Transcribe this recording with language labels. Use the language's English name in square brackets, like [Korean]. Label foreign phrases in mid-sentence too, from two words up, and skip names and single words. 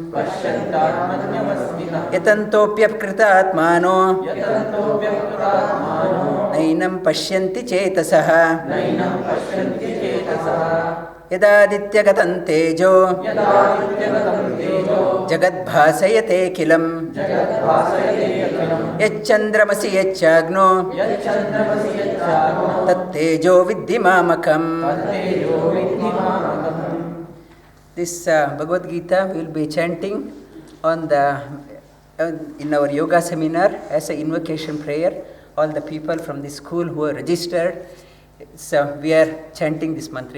[Sanskrit] ಯತಂತೋಪ್ಯಕೃತಾತ್ಮಾನೋ ನೈನಂ ಪಶ್ಯಂತಿ ಚೇತಸಃ ಯದಾದಿತ್ಯಗತಂ ತೇಜೋ ಜಗದ್ಭಾಸಯತೆಖಿಲಂ ಯಚ್ಚಂದ್ರಮಸಿ ಯಚ್ಚಾಗ್ನೋ ತತ್ತೇಜೋ ವಿದ್ಧಿ ಮಾಮಕಂ. [English] This Bhagavad Gita we will be chanting on the in our yoga seminar as an invocation prayer. All the people from the school who are registered, so we are chanting this mantra.